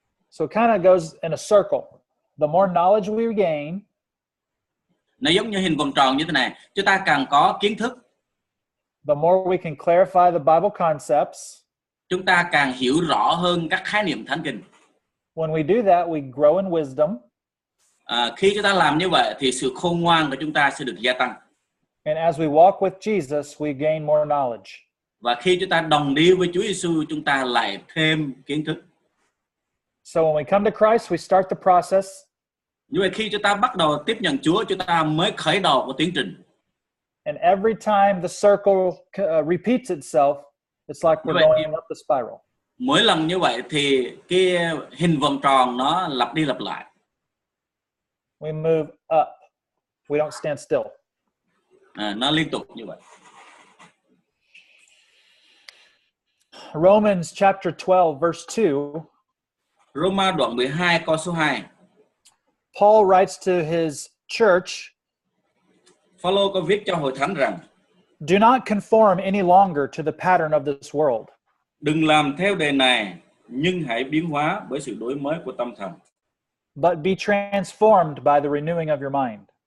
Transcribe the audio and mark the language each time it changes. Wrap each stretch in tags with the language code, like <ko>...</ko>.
<en>So it kind of goes in a circle. The more knowledge we gain,</en> <vi>Nó giống như hình vòng tròn như thế này. Chúng ta càng có kiến thức,</vi> <en>the more we can clarify the Bible concepts.</en> <vi>chúng ta càng hiểu rõ hơn các khái niệm thánh kinh.</vi> <en>When we do that, we grow in wisdom.</en> <vi>Khi chúng ta làm như vậy thì sự khôn ngoan của chúng ta sẽ được gia tăng.</vi> <en>And as we walk with Jesus, we gain more knowledge.</en> <vi>Và khi chúng ta đồng đi với Chúa Giêsu, chúng ta lại thêm kiến thức.</vi> <en>So when we come to Christ, we start the process.</en> <vi>Như vậy khi chúng ta bắt đầu tiếp nhận Chúa, chúng ta mới khởi đầu của tiến trình.</vi> <en>And every time the circle repeats itself, it's like we're going up the spiral.</en> <vi>Mỗi lần như vậy thì cái hình vòng tròn nó lặp đi lặp lại.</vi> <en>We move up. We don't stand still.</en> <vi>Nó liên tục như vậy.</vi> <en>Romans chapter 12, verse 2.</en> <vi>Roma đoạn 12 câu số 2.</vi> <en>Paul writes to his church,</en> <vi>Phaolô có viết cho hội thánh rằng:</vi> <en>do not conform any longer to the pattern of this world.</en> <vi>Đừng làm theo đề này, nhưng hãy biến hóa bởi sự đổi mới của tâm thần.</vi> <en>But be transformed by the renewing of your mind.</en>